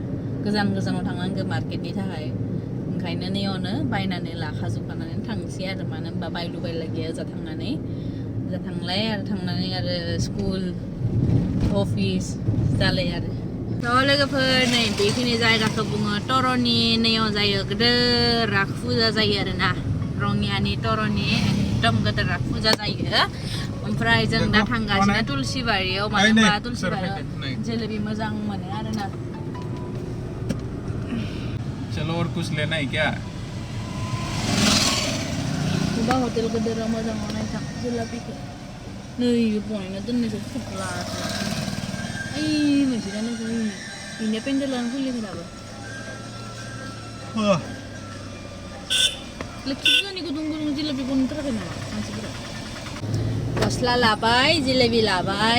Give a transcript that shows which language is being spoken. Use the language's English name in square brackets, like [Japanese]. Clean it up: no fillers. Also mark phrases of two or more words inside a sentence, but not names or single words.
[Bodo] गोजानाव थांनांगौ मार्केटनि थाखाय ओंखायनो नैयावनो बायनानै लाखाजोबखानानै थांसै आरो मानो होनबा बायलु बायला गैया ओजा थांनानै ओजा थांलाय आरो थांनानै आरो स्कुल अफिस जालाय आरो थ' लोगोफोर नै बेखिनि जायगाखौ बुङो टरनि नैयाव जायो गिदिर राख फुजा जायो आरो ना रङियानि टरनि एकदम गिदिर राख फुजा जायो ओमफ्राय जों दा थांगासिनो तुलसि बारियाव मानो होनबा तुलसि बारियाव जेलेबी मोजां मोनो आरो ना [Hindi] चलो और कुछ लेना है क्या [Bodo] coba hotel गिदिर मोजां नायथां जेलेबीखौ नै बनायना दोननायखौ फुख्ला ओइ मोनसेयानो बिनिया पेन्देलानो खुलियाखै दाबो लोखि फुजानि गुदुं जेलेबी बनथाराखै नामा मानसिफोरा गस्ला लाबाय जेलेबी लाबाय